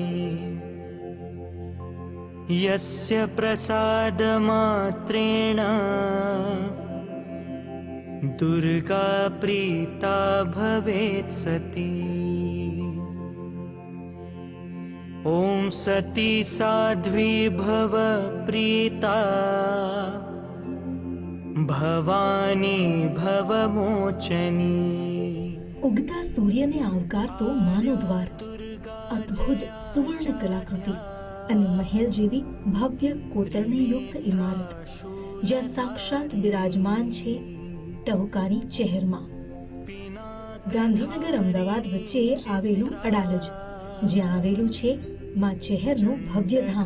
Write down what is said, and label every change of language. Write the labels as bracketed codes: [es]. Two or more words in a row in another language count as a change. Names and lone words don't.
[sa] यस्य प्रसादमात्रेण दुर्गा प्रीता भवेत् सती। ओम सती साध्वी भव प्रीता भवानी भव मोचनी। [gu] ઉગતા સૂર્યને આવકારતો માનો દ્વાર, અદ્ભુત સુવર્ણ કલાકૃતિ અને મહેલ જેવી ભવ્ય કોતરણી યુક્ત ઇમારત, જ્યાં સાક્ષાત બિરાજમાન છે ટહુકાની ચહેરમાં. ગાંધીનગર અમદાવાદ વચ્ચે આવેલું અડાલજ, જ્યાં આવેલું છે માં ચહેરનું ભવ્ય ધામ.